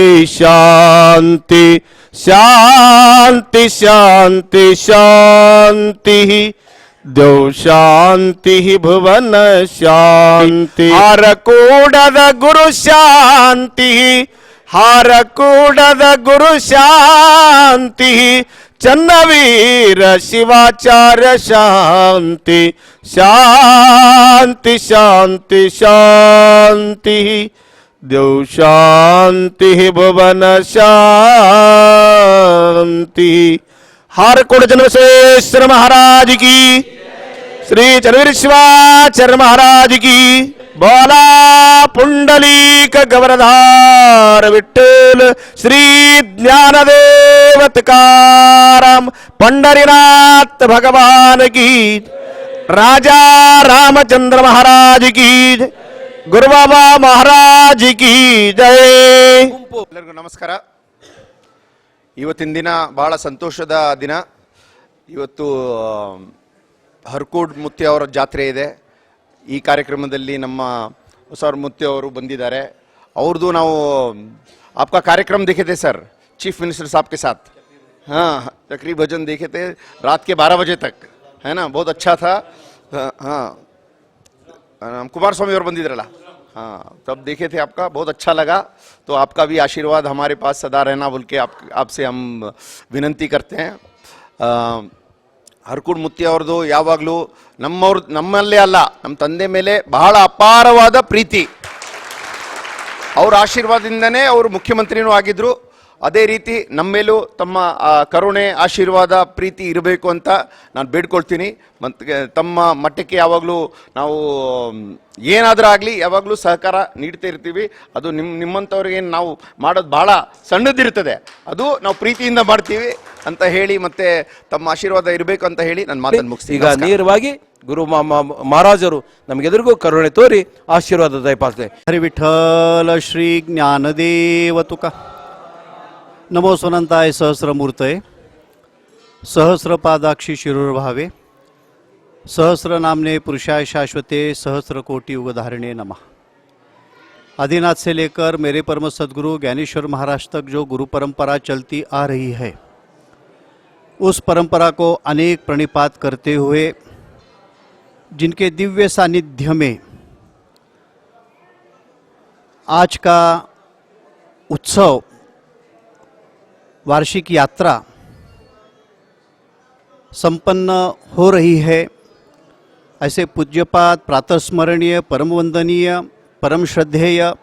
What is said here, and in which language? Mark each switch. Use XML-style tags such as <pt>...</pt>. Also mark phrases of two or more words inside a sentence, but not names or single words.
<kn>ಶಾಂತಿ ಶಾಂತಿ ಶಾಂತಿ ಶಾಂತಿ ದೇವ್ ಶಾಂತಿ ಭುವನ ಶಾಂತಿ ಹಾರ ಕೂಡದ ಗುರು ಶಾಂತಿ ಹಾರ ಕೂಡದ ಗುರು ಶಾಂತಿ ಚನ್ನವೀರ ಶಿವಾಚಾರ್ಯ ಶಾಂತಿ ಶಾಂತಿ ಶಾಂತಿ ಶಾಂತಿ ದೇವ್ ಶಾಂತಿ ಭುವನ ಶಾಂತಿ ಹಾರ ಕೂಡ</kn> <mr>ಜನಬಸವೇಶ್ವರ महाराज की श्री चरवीर शिवाचार्य महाराज की बोला पुंडलीक गवरधार विठ्ठल श्री ज्ञानदेव तुकाराम पंढरीनाथ भगवान की राजा रामचंद्र महाराज की गुरु बाबा महाराज की जय</mr> <kn>ಎಲ್ಲರಿಗೂ ನಮಸ್ಕಾರ. ಇವತ್ತಿನ ದಿನ ಬಹಳ ಸಂತೋಷದ ದಿನ. ಇವತ್ತು ಹರ್ಕೂಡ್ ಮುತ್ತಿ ಅವರ ಜಾತ್ರೆ ಇದೆ. ಈ ಕಾರ್ಯಕ್ರಮದಲ್ಲಿ ನಮ್ಮ ಹೊಸವ್ರ ಮುತ್ತಿ ಅವರು ಬಂದಿದ್ದಾರೆ. ಅವ್ರದ್ದು ನಾವು</kn> <hi>आपका कार्यक्रम देखे थे सर, चीफ मिनिस्टर साहब के साथ. हाँ, तकरीब भजन देखे थे रात के 12 बजे तक, है ना, बहुत अच्छा था. हाँ, कुमार स्वामी और बंदिद्रला, हाँ, तब देखे थे आपका, बहुत अच्छा लगा. तो आपका भी आशीर्वाद हमारे पास सदा रहना बोल के आपसे हम विनंती करते हैं.</hi> <kn>ಹರ್ಕೂಡ್ ಮುತ್ತಿ ಅವ್ರದ್ದು ಯಾವಾಗಲೂ ನಮ್ಮಲ್ಲೇ ಅಲ್ಲ, ನಮ್ಮ ತಂದೆ ಮೇಲೆ ಬಹಳ ಅಪಾರವಾದ ಪ್ರೀತಿ. ಅವ್ರ ಆಶೀರ್ವಾದದಿಂದನೇ ಅವರು ಮುಖ್ಯಮಂತ್ರಿನೂ ಆಗಿದ್ರು. ಅದೇ ರೀತಿ ನಮ್ಮ ಮೇಲೂ ತಮ್ಮ ಕರುಣೆ, ಆಶೀರ್ವಾದ, ಪ್ರೀತಿ ಇರಬೇಕು ಅಂತ ನಾನು ಬೇಡ್ಕೊಳ್ತೀನಿ. ಮತ್ತು ತಮ್ಮ ಮಟ್ಟಕ್ಕೆ ಯಾವಾಗಲೂ ನಾವು ಏನಾದರೂ ಆಗಲಿ ಯಾವಾಗಲೂ ಸಹಕಾರ ನೀಡ್ತಾ ಇರ್ತೀವಿ. ಅದು ನಿಮ್ಮಂಥವ್ರಿಗೆ ನಾವು ಮಾಡೋದು ಭಾಳ ಸಣ್ಣದಿರ್ತದೆ, ಅದು ನಾವು ಪ್ರೀತಿಯಿಂದ ಮಾಡ್ತೀವಿ ಅಂತ ಹೇಳಿ, ಮತ್ತೆ ತಮ್ಮ ಆಶೀರ್ವಾದ ಇರಬೇಕು ಅಂತ ಹೇಳಿ ನನ್ನ ಮಾತನ್ನು ಮುಗಿಸ್ತೀನಿ. ಈಗ ನೇರವಾಗಿ ಗುರು ಮಹಾರಾಜರು ನಮಗೆದುರಿಗೂ ಕರುಣೆ ತೋರಿ ಆಶೀರ್ವಾದ ದಯಪಾಲಿಸಿದೆ.</kn> <mr>हरि विठ्ठल श्री ज्ञानदेव तुका.</mr> <sa>नमो स्वनंताय सहस्रमूर्तये, सहस्रपादाक्षी शिरोर्भावे, सहस्र नामने पुरुषाय शाश्वते, सहस्र कोटि युगधारिणे नमः.</sa> <hi>आदिनाथ से लेकर मेरे परम सद्गुरु ज्ञानेश्वर महाराज तक जो गुरु परंपरा चलती आ रही है, उस परंपरा को अनेक प्रणिपात करते हुए जिनके दिव्य सानिध्य में आज का उत्सव, वार्षिक यात्रा संपन्न हो रही है, ऐसे पूज्यपाद, प्रातस्मरणीय, परम वंदनीय, परम श्रद्धेय</hi>